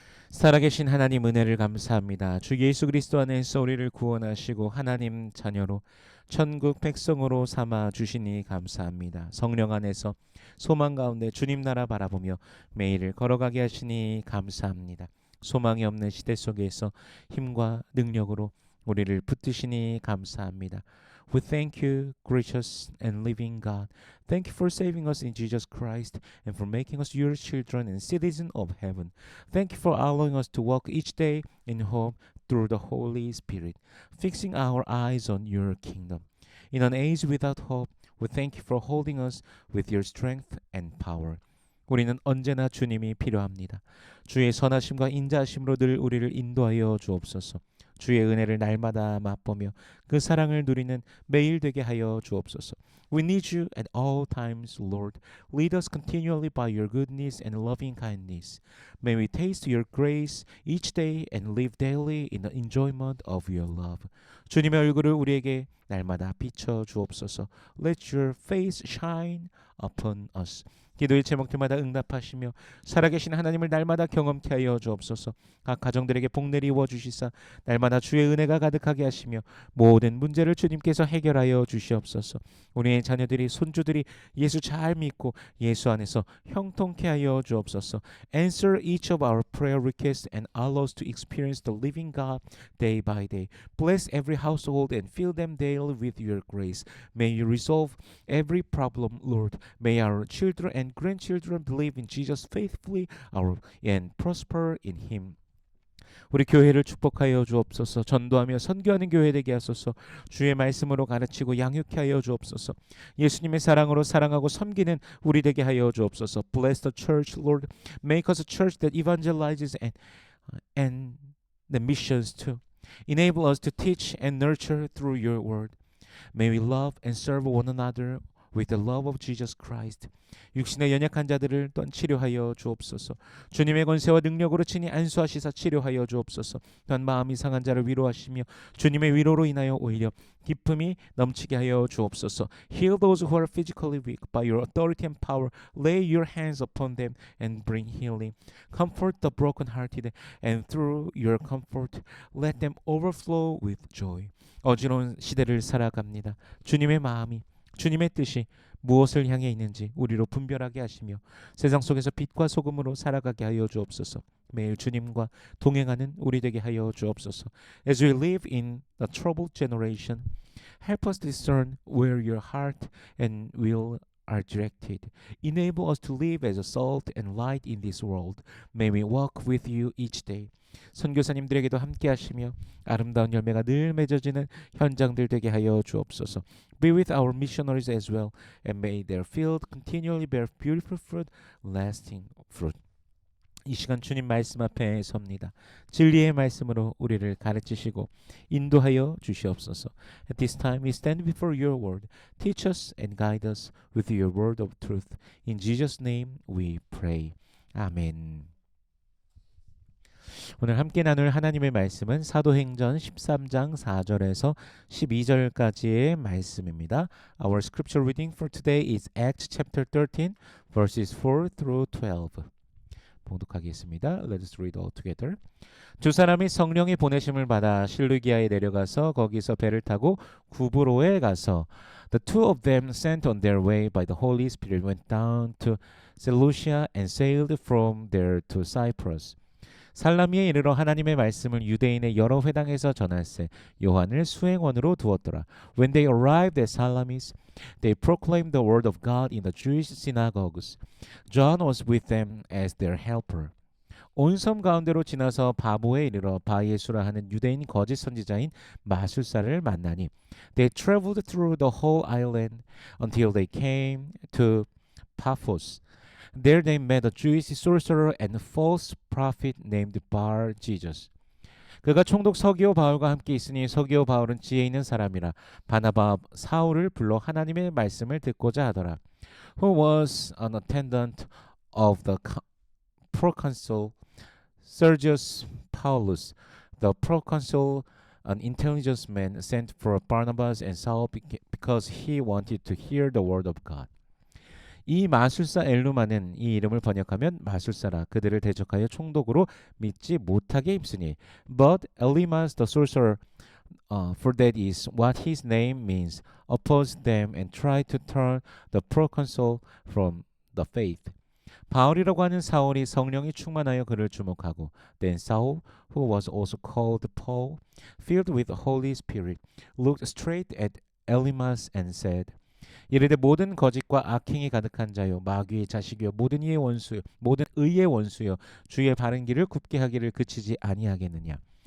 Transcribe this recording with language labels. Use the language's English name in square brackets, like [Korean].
[Korean] 살아계신 하나님 은혜를 감사합니다. 주 예수 그리스도 안에서 우리를 구원하시고 하나님 자녀로 천국 백성으로 삼아 주시니 감사합니다. 성령 안에서 소망 가운데 주님 나라 바라보며 매일을 걸어가게 하시니 감사합니다. 소망이 없는 시대 속에서 힘과 능력으로 우리를 붙드시니 감사합니다. [English] We thank you, gracious and living God. Thank you for saving us in Jesus Christ and for making us your children and citizens of heaven. Thank you for allowing us to walk each day in hope through the Holy Spirit, fixing our eyes on your kingdom. In an age without hope, we thank you for holding us with your strength and power. [Korean] 우리는 언제나 주님이 필요합니다. 주의 선하심과 인자하심으로 늘 우리를 인도하여 주옵소서. 주의 은혜를 날마다 맛보며 그 사랑을 누리는 매일 되게 하여 주옵소서. [English] We need you at all times, Lord. Lead us continually by your goodness and loving kindness. May we taste your grace each day and live daily in the enjoyment of your love. [Korean] 주님의 얼굴을 우리에게 날마다 비춰 주옵소서. [English] Let your face shine upon us. [Korean] 기도의 제목들마다 응답하시며 살아계신 하나님을 날마다 경험케 하여 주옵소서. 각 가정들에게 복내리워 주시사 날마다 주의 은혜가 가득하게 하시며 모든 문제를 주님께서 해결하여 주시옵소서. 우리의 자녀들이 손주들이 예수 잘 믿고 예수 안에서 형통케 하여 주옵소서. [English] Answer each of our prayer requests and allow us to experience the living God day by day. Bless every household and fill them daily with your grace. May you resolve every problem, Lord. May our children and grandchildren believe in Jesus faithfully and prosper in Him. [Korean] 우리 교회를 축복하여 주옵소서. 전도하며 선교하는 교회 되게 하소서. 주의 말씀으로 가르치고 양육케 하여 주옵소서. 예수님의 사랑으로 사랑하고 섬기는 우리 되게 하여 주옵소서. [English] Bless the church, Lord. Make us a church that evangelizes and the missions too. Enable us to teach and nurture through your word. May we love and serve one another with the love of Jesus Christ. [Korean] 육신의 연약한 자들을 또한 치료하여 주옵소서. 주님의 권세와 능력으로 친히 안수하시사 치료하여 주옵소서. 또한 마음이 상한 자를 위로하시며 주님의 위로로 인하여 오히려 기쁨이 넘치게 하여 주옵소서. [English] Heal those who are physically weak by your authority and power. Lay your hands upon them and bring healing. Comfort the brokenhearted and through your comfort let them overflow with joy. [Korean] 어지러운 시대를 살아갑니다. 주님의 마음이 주님의 뜻이 무엇을 향해 있는지 우리로 분별하게 하시며 세상 속에서 빛과 소금으로 살아가게 하여 주옵소서. 매일 주님과 동행하는 우리 되게 하여 주옵소서. [English] As we live in the troubled generation, help us discern where your heart and will are directed. Enable us to live as a salt and light in this world. May we walk with you each day. [Korean] 선교사님들에게도 함께 하시며 아름다운 열매가 늘 맺어지는 현장들 되게 하여 주옵소서. [English] Be with our missionaries as well, and may their field continually bear beautiful fruit, lasting fruit. [Korean] 이 시간 주님 말씀 앞에 섭니다. 진리의 말씀으로 우리를 가르치시고 인도하여 주시옵소서. [English] At this time we stand before your word. Teach us and guide us with your word of truth. In Jesus' name we pray. 아멘. [Korean] 오늘 함께 나눌 하나님의 말씀은 사도행전 13장 4절에서 12절까지의 말씀입니다. [English] Our scripture reading for today is Acts chapter 13 verses 4 through 12. [Korean] 봉독하겠습니다. [English] Let us read all together. [Korean] 두 사람이 성령의 보내심을 받아 실루기아에 내려가서 거기서 배를 타고 구브로에 가서 [English] The two of them sent on their way by the Holy Spirit went down to Seleucia and sailed from there to Cyprus. [Korean] 살라미에 이르러 하나님의 말씀을 유대인의 여러 회당에서 전할세 요한을 수행원으로 두었더라. [English] When they arrived at Salamis, they proclaimed the word of God in the Jewish synagogues. John was with them as their helper. [Korean] 온 섬 가운데로 지나서 바보에 이르러 바예수라 하는 유대인 거짓 선지자인 마술사를 만나니 [English] They traveled through the whole island until they came to Paphos. There they met a Jewish sorcerer and false prophet named Bar Jesus. [Korean] 그가 총독 서기오 바울과 함께 있으니 서기오 바울은 지혜 있는 사람이라 바나바 사울을 불러 하나님의 말씀을 듣고자 하더라. [English] Who was an attendant of the proconsul Sergius Paulus. The proconsul, an intelligent man, sent for Barnabas and Saul because he wanted to hear the word of God. [Korean] 이 마술사 엘루마는 이 이름을 번역하면 마술사라 그들을 대적하여 총독으로 믿지 못하게 힘쓰니 [English] But Elymas the sorcerer, for that is what his name means, opposed them and tried to turn the proconsul from the faith. [Korean] 바울이라고 하는 사울이 성령이 충만하여 그를 주목하고 [English] Then Saul, who was also called Paul, filled with the Holy Spirit, looked straight at Elymas and said [Korean] 이르되 모든 거짓과 악행이 가득한 자요 마귀의 자식이요 모든 의의 원수요 주의 바른 길을 굽게 하기를 그치지 아니하겠느냐.